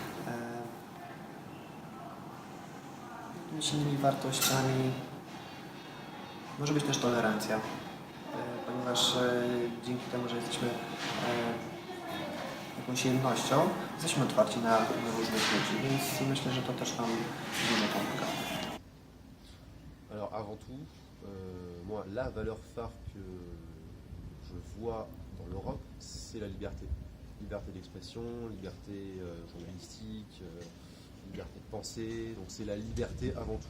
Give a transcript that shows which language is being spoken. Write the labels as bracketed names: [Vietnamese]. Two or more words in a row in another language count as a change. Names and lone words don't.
[Polish] Innymi wartościami może być też tolerancja, ponieważ dzięki temu, że jesteśmy jakąś jednością, jesteśmy otwarci na różnych ludzi, więc myślę, że to też nam dużo pomaga. [French] Alors avant tout, moi la valeur phare que je vois dans l'Europe, c'est la liberté. Liberté d'expression, liberté journalistique, liberté de penser, donc c'est la liberté avant tout.